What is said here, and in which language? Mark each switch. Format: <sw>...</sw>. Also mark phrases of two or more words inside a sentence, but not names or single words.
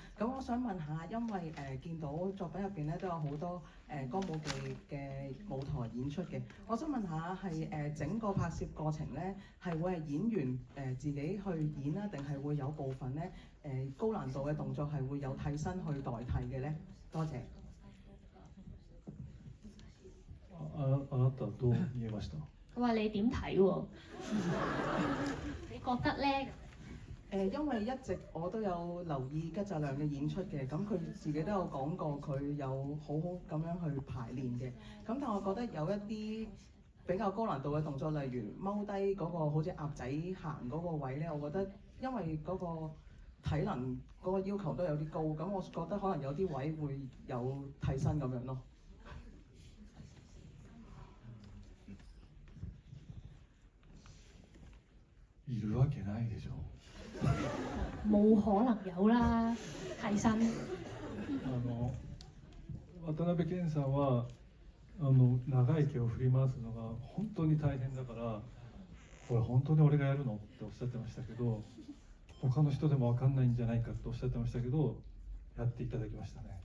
<yue>咁我想問下，因為見到作品入邊咧都有好多歌舞伎嘅舞台演出嘅，我想問下係整個拍攝過程咧係會係演員自己去演啦，定係會有部分咧高難度嘅動作係會有替身去代替嘅咧？多謝。</yue> <ja>あなたどう見えました？</ja> <yue>佢話你點睇喎？你覺得咧？因為一直我都有留意吉澤亮嘅演出嘅，咁佢自己都有講過佢有好好咁樣去排練嘅。咁但我覺得有一啲比較高難度嘅動作，例如踎低嗰個好似鴨仔行嗰個位咧，我覺得因為嗰個體能嗰個要求都有啲高，咁我覺得可能有啲位會有替身咁樣咯。</yue> <ja>いるわけないでしょ。</ja> <yue>冇可能有啦，替身。</yue> <ja>渡辺謙さんは長い毛を振り回すのが本当に大変だから、これ本当に俺がやるのっておっしゃってましたけど、他の人でも分かんないんじゃないかっておっしゃってましたけど、やっていただきましたね。</ja>